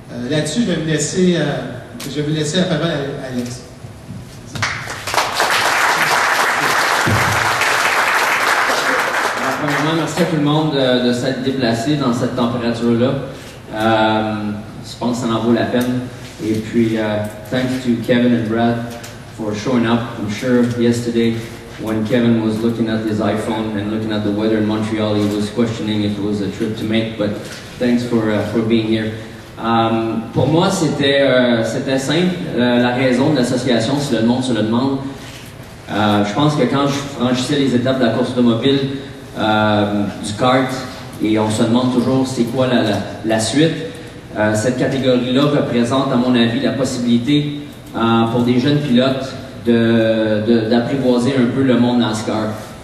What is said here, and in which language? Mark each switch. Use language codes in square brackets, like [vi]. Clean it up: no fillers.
[fr] Là-dessus, je vais vous laisser la parole à Alex. Premièrement, merci à tout le monde de s'être déplacé dans cette température-là. Je pense que ça en vaut la peine. Et puis, [en] thanks to Kevin and Brad for showing up. I'm sure yesterday when Kevin was looking at his iPhone and looking at the weather in Montreal, he was questioning if it was a trip to make, but thanks for being here. [fr] Pour moi, c'était simple. La raison de l'association, si le monde se le demande, je pense que quand je franchissais les étapes de la course automobile, du kart, et on se demande toujours c'est quoi la suite, cette catégorie-là représente, à mon avis, la possibilité pour des jeunes pilotes d'apprivoiser un peu le monde NASCAR.